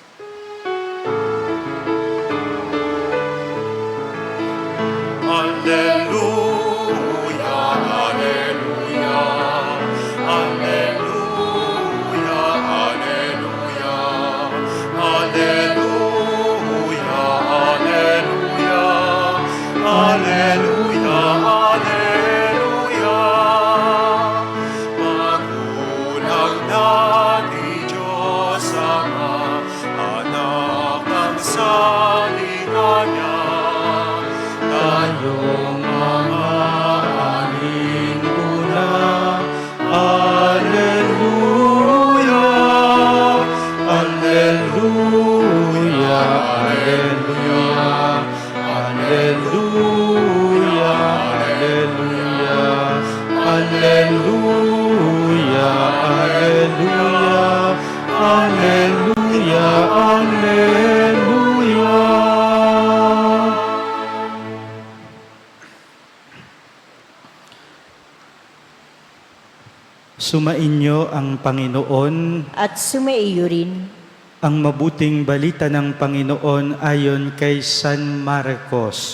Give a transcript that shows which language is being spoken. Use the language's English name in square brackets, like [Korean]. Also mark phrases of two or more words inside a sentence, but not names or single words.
[Latin] Alleluia, alleluia, alleluia, alleluia, alleluia, alleluia, alleluia, alleluia. [Filipino] Magulang natin Diyos Ama, anak ng salita niya, Tayong mga aninguna, [Latin] Alleluia, Alleluia, Alleluia, Alleluia, [Filipino] Alleluia, Alleluia, Alleluia, Alleluia. Sumainyo ang Panginoon, At sumaiyo rin. ang mabuting balita ng Panginoon ayon kay San Marcos.